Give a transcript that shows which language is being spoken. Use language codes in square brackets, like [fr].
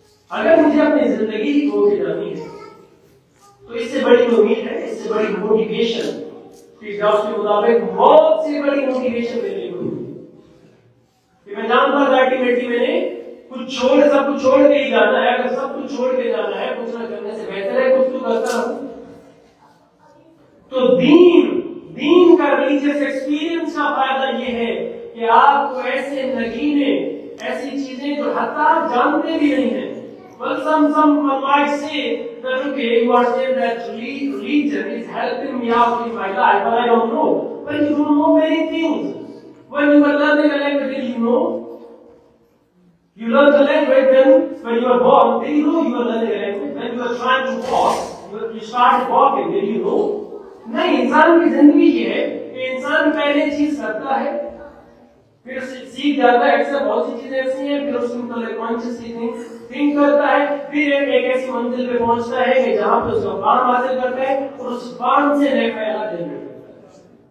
[ur] اگر مجھے اپنی زندگی کو جانی ہے تو اس سے بڑی امید ہے, اس سے بڑی موٹیویشن کے مطابق بہت سی بڑی موٹیویشن میرے لیے ہوئی کہ میں جانتا تھا الٹیمیٹلی میں نے کچھ سب کچھ چھوڑ کے ہی جانا ہے. اگر سب کچھ چھوڑ کے جانا ہے کچھ نہ کرنے سے بہتر ہے کچھ تو کرتا رہوں. تو دین کا ریلیجیس ایکسپیرینس کا فائدہ یہ ہے کہ آپ کو ایسے نگینے, ایسی چیزیں جو حتی جانتے بھی نہیں ہیں. [en] Well, some might say that okay, you are saying that religion is helping me out in my life, but I don't know. When you don't know many things, when you are learning a language, did you know? You learn the language when you are born. Did you know you are learning a language? When you are trying to walk, you started walking. Did you know? [ur] نہیں, انسان کی زندگی یہ ہے کہ انسان پہلے چیز کرتا ہے پھر سیکھ جاتا ہے. اکثر بہت سی چیزیں ایسی ہیں, پھر اس کے متعلق کانشیسلی تھنک کرتا ہے, پھر ایک ایسی منزل پہ پہنچتا ہے کہ جہاں پہ اس کا فارم حاصل کرتا ہے اور اس فارم سے نئے خیالات جنریٹ کرتا ہے.